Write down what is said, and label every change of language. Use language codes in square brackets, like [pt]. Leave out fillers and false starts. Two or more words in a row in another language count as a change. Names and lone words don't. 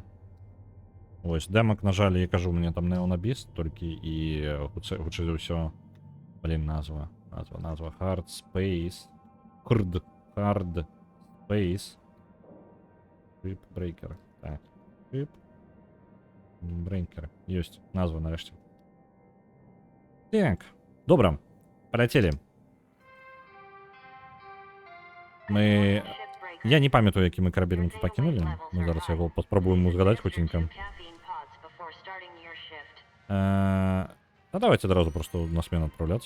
[be] Ось, демок нажали, я кажу, у меня там Neonabis толькі і хутчэй за ўсё. Блін, назва. Hard Space. Hard Space. Shipbreaker. Так. Shipbreaker. Ёсць назва нарэшце. Так, добра. Полетели. Я не памятаю, які мы карабель тут пакінулі. Мы зараз яго паспрабуем узгадаць хуценька. Давайте адразу просто на смену адпраўляцца.